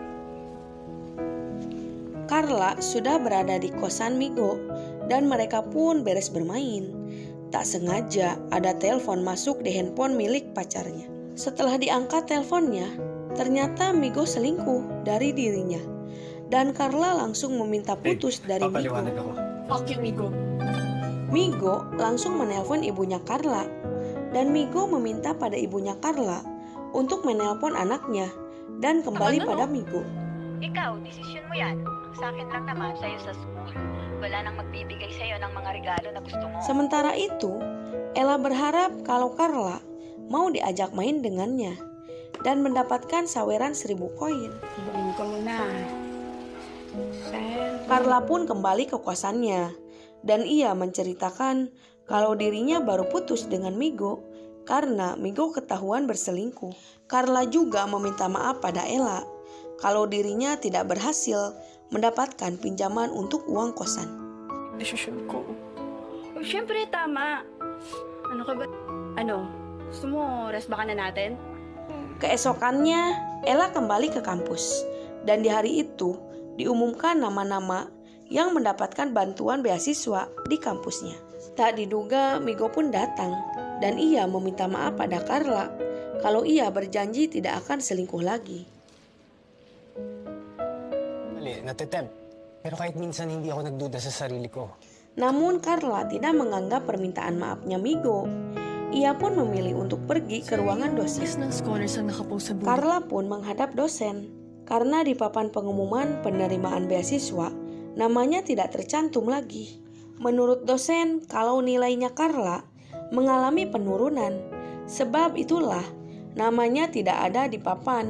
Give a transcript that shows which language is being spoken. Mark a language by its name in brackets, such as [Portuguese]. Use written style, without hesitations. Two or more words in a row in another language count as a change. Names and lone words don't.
[Indonesian] Carla sudah berada di kosan Migo dan mereka pun beres bermain. Tak sengaja ada telepon masuk di handphone milik pacarnya. Setelah diangkat teleponnya, ternyata Migo selingkuh dari dirinya. Dan Carla langsung meminta putus dari Migo. [Filipino] Papaliwanag ako. [English] Fuck you, Migo. [Indonesian] Migo langsung menelpon ibunya Carla. Dan Migo meminta pada ibunya Carla untuk menelpon anaknya dan kembali pada Migo. [Filipino] Ikaw, desisyon mo yan. Sa akin lang naman, sa'yo sa school. Wala nang magbibigay sa'yo ng mga regalo na gusto mo. [Indonesian] Sementara itu, Ella berharap kalau Carla mau diajak main dengannya dan mendapatkan saweran 1000 koin. [Filipino] Ibahin ko muna. [Indonesian] Carla pun kembali ke kosannya dan ia menceritakan kalau dirinya baru putus dengan Migo karena Migo ketahuan berselingkuh. Carla juga meminta maaf pada Ella kalau dirinya tidak berhasil mendapatkan pinjaman untuk uang kosan. [Filipino] Desisyon ko. Oh, syempre, tama. Ano ka ba? Ano? Gusto mo, rest ba ka na natin? [Indonesian] Keesokannya, Ella kembali ke kampus dan di hari itu diumumkan nama-nama yang mendapatkan bantuan beasiswa di kampusnya. Tak diduga, Migo pun datang dan ia meminta maaf pada Carla kalau ia berjanji tidak akan selingkuh lagi. [Filipino] Mali, natitempt. Pero kahit minsan hindi ako nagduda sa sarili ko. [Indonesian] Namun Carla tidak menganggap permintaan maafnya Migo. Ia pun memilih untuk pergi ke ruangan dosen. [Filipino] List ng scholars ang nakapost sa building. [Indonesian] Carla pun menghadap dosen. Karena di papan pengumuman penerimaan beasiswa, namanya tidak tercantum lagi. Menurut dosen, kalau nilainya Carla mengalami penurunan. Sebab itulah namanya tidak ada di papan.